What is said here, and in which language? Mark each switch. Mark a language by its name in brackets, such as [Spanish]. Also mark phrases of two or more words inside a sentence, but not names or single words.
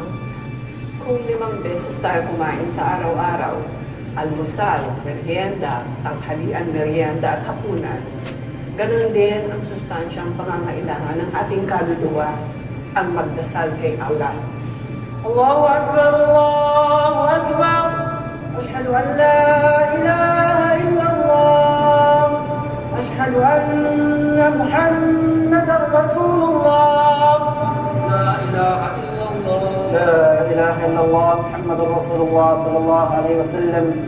[Filipino] Kung 5 beses tayo kumain sa araw-araw, almusal, merienda, tanghalian, merienda at hapunan, ganun din ang sustansyang pangangailangan ng ating kaluluwa, ang magdasal kay Allah. [Arabic] الله أكبر الله أكبر أشهد أن لا إله إلا الله أشهد أن محمدا رسول الله لا إله إلا الله لا إله إلا الله محمد رسول الله صلى الله عليه وسلم